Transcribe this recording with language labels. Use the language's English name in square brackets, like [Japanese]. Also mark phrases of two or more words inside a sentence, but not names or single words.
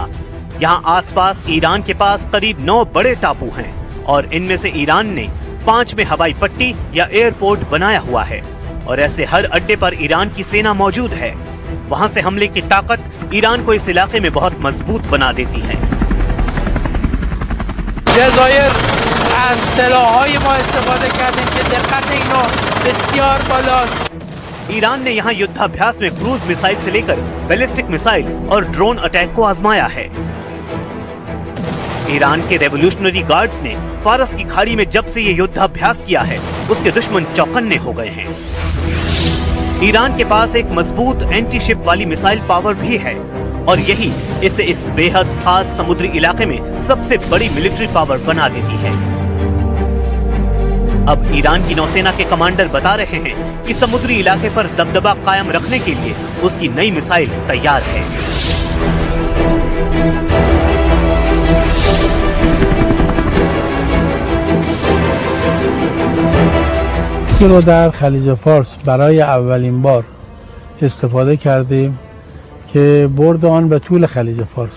[Hindi] यहाँ आसपास ईरान के पास करीब 9 बड़े टापू हैं और इनमें से ईरान ने 5 में हवाई पट्टी या एयरपोर्ट बनाया हुआ है और ऐसे हर अड्डे पर ईरान की सेना मौजूद है। वहाँ से हमले की ताकत ईरान को इस इलाके में बहुत मजबूत बना देती है। [Persian] जज़ायर از سلاح‌های ما استفاده کردیم که دقت اینو بسیار بالاست। [Hindi] ईरान ने यहाँ युद्धाभ्यास में क्रूज मिसाइल से लेकर बैलिस्टिक मिसाइल और ड्रोन अटैक को आजमाया है। ईरान के रेवोल्यूशनरी गार्ड्स ने फारस की खाड़ी में जब से ये युद्धाभ्यास किया है उसके दुश्मन चौकन्ने हो गए हैं। ईरान के पास एक मजबूत एंटी शिप वाली मिसाइल पावर भी है और यही इसे इस बेहद खास समुद्री इलाके में सबसे बड़ी मिलिट्री पावर बना देती है। अब ईरान की नौसेना के कमांडर बता रहे हैं कि समुद्री इलाके पर दबदबा कायम रखने के लिए उसकी नई मिसाइल तैयार है। [Persian] رو در خلیج فارس برای اولین بار استفاده کردیم که برد آن به طول خلیج فارس.